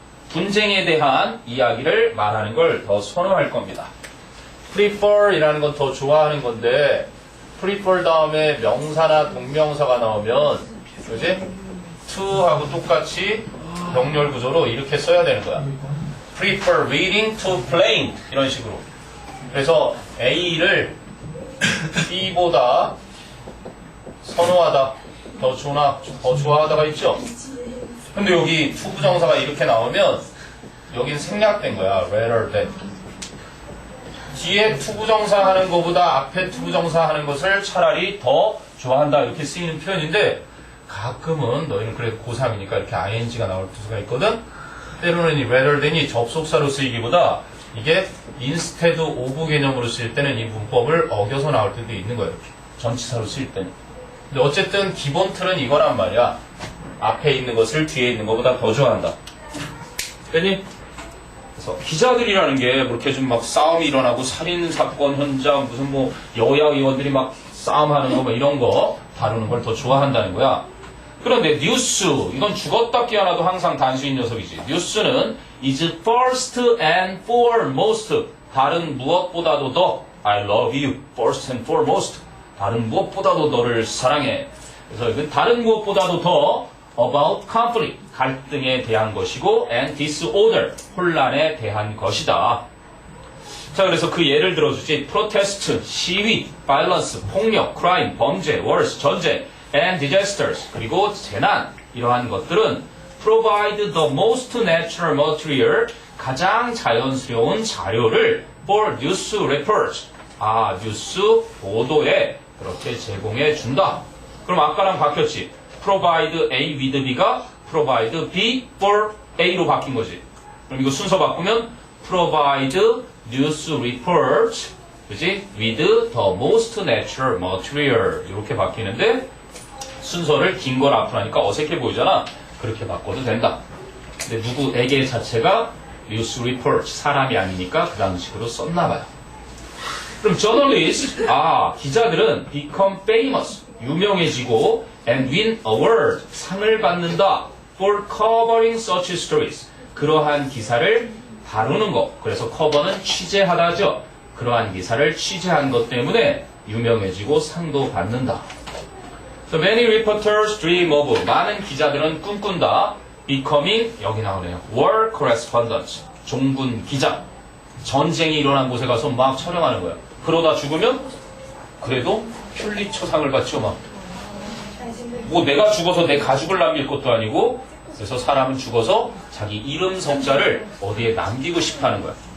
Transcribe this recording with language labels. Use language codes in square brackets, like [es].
[ko] 분쟁에 대한 이야기를 말하는 걸 더 선호할 겁니다. prefer 이라는 건 더 좋아하는 건데 prefer 다음에 명사나 동명사가 나오면 그지? to 하고 똑같이 병렬 구조로 이렇게 써야 되는 거야. [en] prefer reading to playing [ko] 이런 식으로. 그래서 A를 B보다 선호하다, 더 좋아하다가 있죠? 근데 여기 투부정사가 이렇게 나오면 여긴 생략된 거야. [en] rather than. [ko] 뒤에 투부정사 하는 것보다 앞에 투부정사 하는 것을 차라리 더 좋아한다 이렇게 쓰이는 표현인데 가끔은 너희는 그래도 고3이니까 이렇게 ing가 나올 수가 있거든? 때로는 이 rather than이 접속사로 쓰이기보다 이게 instead of 개념으로 쓰일 때는 이 문법을 어겨서 나올 때도 있는 거예요. 이렇게. 전치사로 쓰일 때는. 근데 어쨌든 기본 틀은 이거란 말이야. 앞에 있는 것을 뒤에 있는 것보다 더 좋아한다. 그니? 그래서 기자들이라는 게 그렇게 좀 막 싸움이 일어나고 살인 사건 현장 무슨 뭐 여야 의원들이 막 싸움하는 거 뭐 이런 거 다루는 걸 더 좋아한다는 거야. 그런데 뉴스 이건 죽었다 깨어나도 항상 단수인 녀석이지. 뉴스는 [en] is first and foremost. [ko] 다른 무엇보다도 더 [en] I love you first and foremost. [ko] 다른 무엇보다도 너를 사랑해. 그래서 이건 다른 무엇보다도 더 [en] about conflict, [ko] 갈등에 대한 것이고 [en] and disorder, [ko] 혼란에 대한 것이다. 자, 그래서 그 예를 들어주지. protest, 시위, violence, 폭력, crime, 범죄, wars, 전쟁, and disasters, 그리고 재난, 이러한 것들은 [en] provide the most natural material, [ko] 가장 자연스러운 자료를 [en] for news reports, [ko] 뉴스 보도에 그렇게 제공해 준다. 그럼 아까랑 바뀌었지. provide A with B가 provide B for A로 바뀐 거지. 그럼 이거 순서 바꾸면 [en] provide news report, [ko] 그지? [en] with the most natural material [ko] 이렇게 바뀌는데 순서를 긴 걸 앞으로 하니까 어색해 보이잖아. 그렇게 바꿔도 된다. 근데 누구에게 자체가 news report 사람이 아니니까 그 방식으로 썼나 봐요. [en] 그럼 journalist, 기자들은 become famous, [ko] 유명해지고 [en] and win award, [ko] 상을 받는다 [en] for covering such stories, [ko] 그러한 기사를 다루는 것. 그래서 cover는 취재하다죠. 그러한 기사를 취재한 것 때문에 유명해지고 상도 받는다. [en] So many reporters dream of, [ko] 많은 기자들은 꿈꾼다. becoming, 여기 나오네요. war correspondent, 종군 기자. 전쟁이 일어난 곳에 가서 막 촬영하는 거야. 그러다 죽으면 그래도 퓰리처상을 받죠. 막. 뭐 내가 죽어서 내 가죽을 남길 것도 아니고, 그래서 사람은 죽어서 자기 이름 석자를 어디에 남기고 싶어하는 거야.